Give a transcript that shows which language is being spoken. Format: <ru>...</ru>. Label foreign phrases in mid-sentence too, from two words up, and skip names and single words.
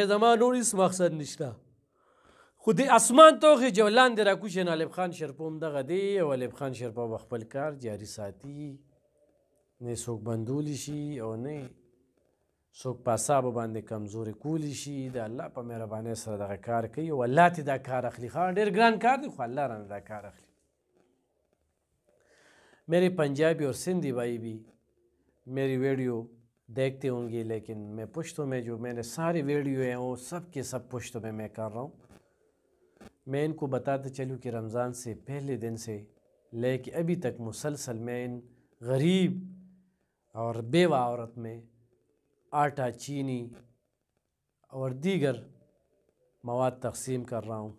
<ps>زما نور هېڅ مقصد نشته خو د اسمان توغې جو لاندې راکوشي نو الب خان شیرپو هم دغه دی او الب خان شیرپو به خپل کار جاري ساتي نه څوک بندولی شي او نه څوک په اعصابو باندې کمزوري کولی شي. د الله په مهربانۍ سره دغه کار کوي او الله تې دا کار اخلي. ښه ډېر ګران کار دی خو الله رانه دا کار اخلي.</ps> <ur>میرے پنجابی اور سندھی بھائی بھی میری ویڈیو دیکھتے ہوں گے لیکن میں پشتوں میں جو میں نے ساری ویڈیو ہیں وہ سب کے سب پشتوں میں کر رہا ہوں. میں ان کو بتاتا چلوں کہ رمضان سے پہلے دن سے لے کے ابھی تک مسلسل میں ان غریب اور بیوہ عورت میں آٹا چینی اور دیگر مواد تقسیم کر رہا ہوں.</ur>